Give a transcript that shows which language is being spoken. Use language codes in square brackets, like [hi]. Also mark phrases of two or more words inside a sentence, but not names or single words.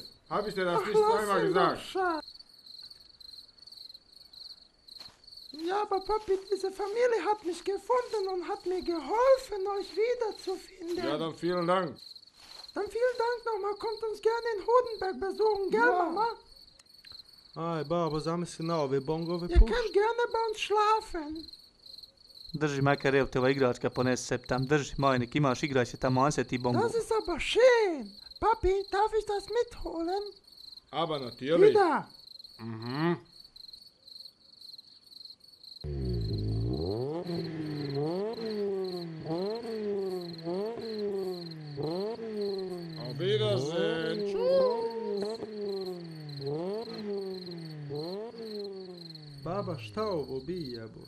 [de] Hab ich dir das nicht zweimal gesagt? Ja, aber Papi, diese Familie hat mich gefunden und hat mir geholfen, euch wiederzufinden. Ja, dann vielen Dank. Dann vielen Dank nochmal, kommt uns gerne in Hodenberg besuchen, gell, Mama? [bs] Aj, babo, zamisli na ove bongove puš. [de] Ihr könnt gerne bei uns schlafen. [bs] Drži makar, evo te ova igračka ponese se tam, drži, majnik, imaš, igraj se tamo, on se ti bongo. [de] Das ist aber schön. Papi, darf ich das mitholen? Aber natürlich. Wieder. Mhm. Auf Wiedersehen. Tschüss. [bs] Baba, šta ovo bi jebot?